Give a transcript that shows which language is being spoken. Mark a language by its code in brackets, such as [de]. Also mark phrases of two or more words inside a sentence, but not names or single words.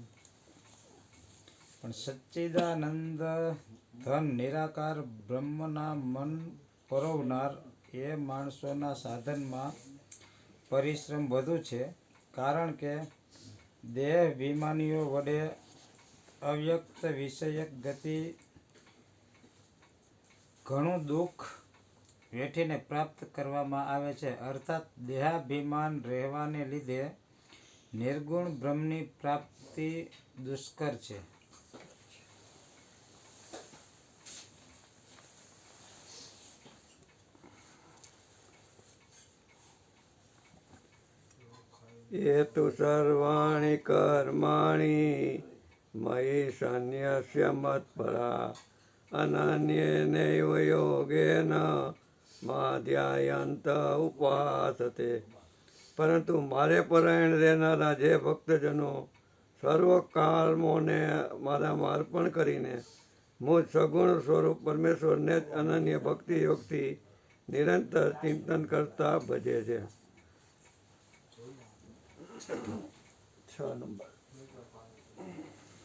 [gu] પણ સચ્ચિદાનંદ ધન નિરાકાર બ્રહ્મના મન પરોવનાર એ માણસોના સાધનમાં પરિશ્રમ વધુ છે, કારણ કે દેહાભિમાનીઓ વડે અવ્યક્ત વિષયક ગતિ ઘણું દુઃખ વેઠીને પ્રાપ્ત કરવામાં આવે છે, અર્થાત દેહાભિમાન રહેવાને લીધે નિર્ગુણ બ્રહ્મની પ્રાપ્તિ દુષ્કર છે. [sa] ये तु सर्वाणि कर्माणि मयि सन्न्यस्य मत्परा अनन्येनैव योगेन माध्यायन्त उपासते. [gu] પરંતુ મારે પરાયણ રહેનારા જે ભક્તજનો સર્વ કામોને મારામાં અર્પણ કરીને મુજ સગુણ સ્વરૂપ પરમેશ્વરને જ અનન્ય ભક્તિ યોગથી નિરંતર ચિંતન કરતા ભજે છે. 6 નંબર